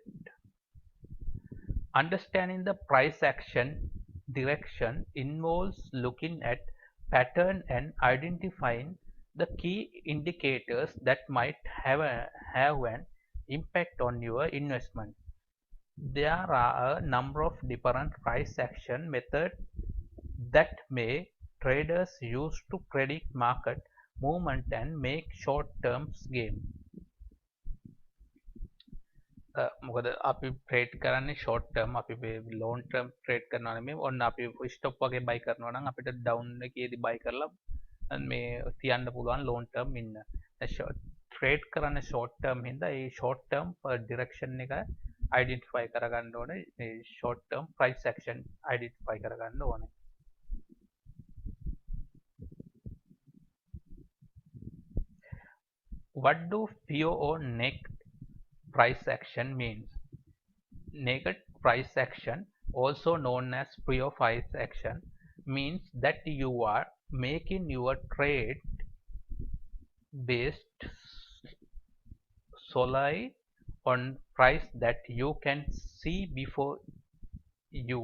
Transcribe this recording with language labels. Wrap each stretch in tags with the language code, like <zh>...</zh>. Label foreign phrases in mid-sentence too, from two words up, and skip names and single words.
<en>Understanding the price action direction involves looking at pattern and identifying the key indicators that might have an impact on your investment. There are a number of different price action methods that traders use to predict market movement and make short-term gain.</en> <si>මොකද අපි ට්‍රේඩ් කරන්නේ</si> <en>short term</en> <si>අපි</si> <en>long term</en> <si>ට්‍රේඩ් කරනවා නෙමෙයි. ඔන්න අපි stop වගේ buy කරනවා නම් අපිට down එකේදී buy කරලා මේ තියන්න පුළුවන්</si> <en>long term</en> <si>ඉන්න. ට්‍රේඩ් කරන්නේ</si> <en>short term</en> <si>හින්දා ඒ</si> <en>short term direction</en> <si>එක identify කරගන්න ඕනේ. මේ</si> <en>short term price action identify</en> <si>කරගන්න ඕනේ.</si> <en>What do fear or naked price action means? Naked price action, also known as pure price action, means that you are making your trade based solely on price that you can see before you.</en>